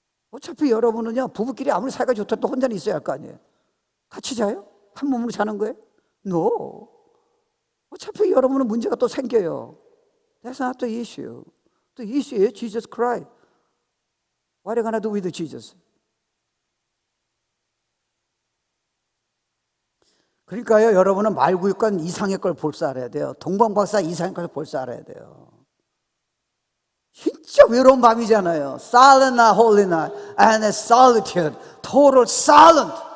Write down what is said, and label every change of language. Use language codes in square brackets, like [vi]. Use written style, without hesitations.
[ko] 어차피 여러분은요 부부끼리 아무리 사이가 좋다도 혼자는 있어야 할 거 아니에요. 같이 자요? 한 몸으로 자는 거예요? No. 어차피 여러분은 문제가 또 생겨요. [en] That's not the issue. The issue is Jesus Christ. What are you gonna do with Jesus? [ko] 그러니까요 여러분은 말구육관 이상의 걸 볼 줄 알아야 돼요. 동방박사 이상의 걸 볼 줄 알아야 돼요. 진짜 외로운 밤이잖아요. [en] Silent night, holy night, and solitude, total silent.